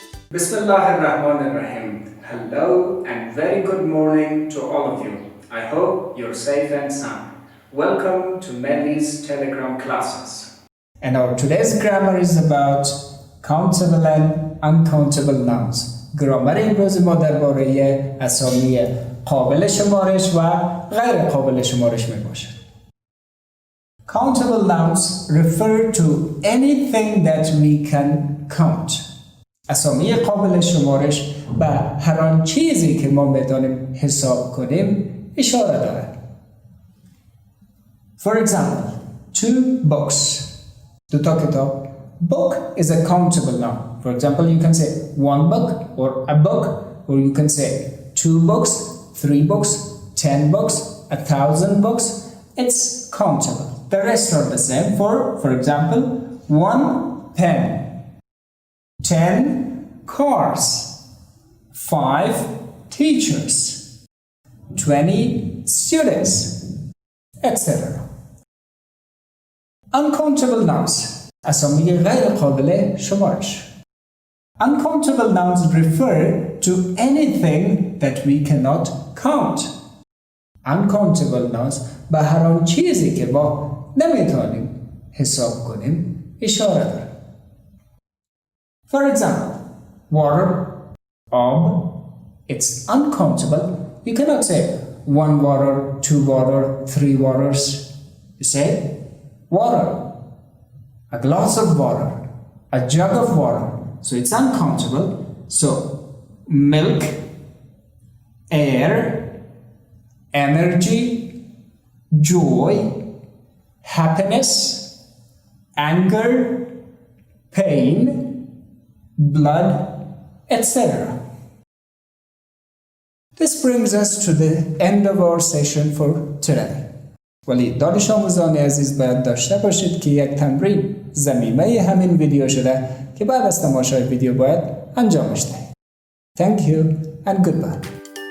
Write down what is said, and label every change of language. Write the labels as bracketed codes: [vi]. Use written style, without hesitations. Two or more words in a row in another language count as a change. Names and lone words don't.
[en] Bismillahirrahmanirrahim. Hello and very good morning to all of you. I hope you're safe and sound. Welcome to Melly's Telegram classes. And our today's grammar is about countable and uncountable nouns. [fa] گرامر امروز ما درباره اسامی قابل شمارش و غیر قابل شمارش می باشد. [en] Countable nouns refer to anything that we can count. [fa] اسامی قابل شمارش به هر آن چیزی که ما بدانیم حساب کنیم اشاره دارد. [en] For example, 2 books. [fa] دوتا کتاب. [en] Book is a countable noun. For example, you can say 1 book or a book, or you can say 2 books, 3 books, 10 books, 1,000 books. It's countable. The rest are the same. For example, 1 pen, 10 cars, 5 teachers, 20 students, etc. Uncountable nouns. [fa] اسامی غیر قابل شمارش. [en] Uncountable nouns refer to anything that we cannot count. Uncountable nouns [fa] به هر آن چیزی که ما نمیتونیم حساب کنیم اشاره دارد. [en] For example, water, ob, it's uncountable. You cannot say 1 water, 2 water, 3 waters. You say water. A glass of water, a jug of water. So it's uncountable. So milk, air, energy, joy, happiness, anger, pain, blood, etc. This brings us to the end of our session for today. [fa] ولی دانش آموزان عزیز باید داشته باشید که یک تمرین ضمیمه همین ویدیو شده که بعد از تماشای ویدیو باید انجامش دهید. [en] Thank you and goodbye.